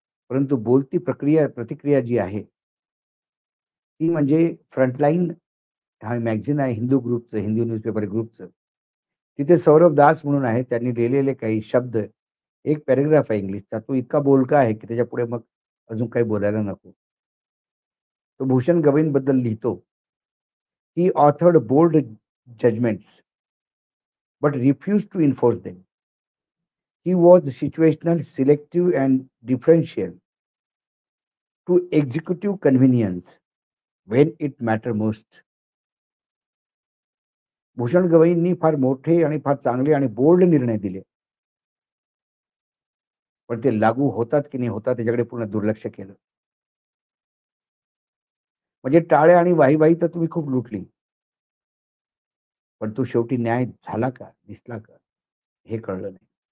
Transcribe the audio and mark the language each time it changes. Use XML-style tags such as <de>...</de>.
<mr>परंतु बोलती प्रतिक्रिया जी आहे, ती म्हणजे फ्रंटलाईन हा मॅगझीन आहे हिंदू ग्रुपचं, हिंदू न्यूजपेपर ग्रुपचं. तिथे सौरभ दास म्हणून आहे. त्यांनी लिहिलेले काही शब्द, एक पॅराग्राफ आहे इंग्लिशचा. तो इतका बोलका आहे, की त्याच्यापुढे मग अजून काही बोलायला नको. तो भूषण गवईंबद्दल लिहितो.</mr> <en>"He authored bold judgments, but refused to enforce them. He was situational, selective and differential to executive convenience when it mattered most."</en> <mr>Bhushan गवईंनी फार मोठे आणि फार चांगले आणि बोल्ड निर्णय दिले. पण ते लागू होतात की नाही होतात त्याच्याकडे पूर्ण दुर्लक्ष केलं. म्हणजे टाळ्या आणि वाही-वाही तर तुम्ही खूप लुटली. पण तो शेवटी न्याय झाला का? दिसला का? हे कळलं नाही.</mr>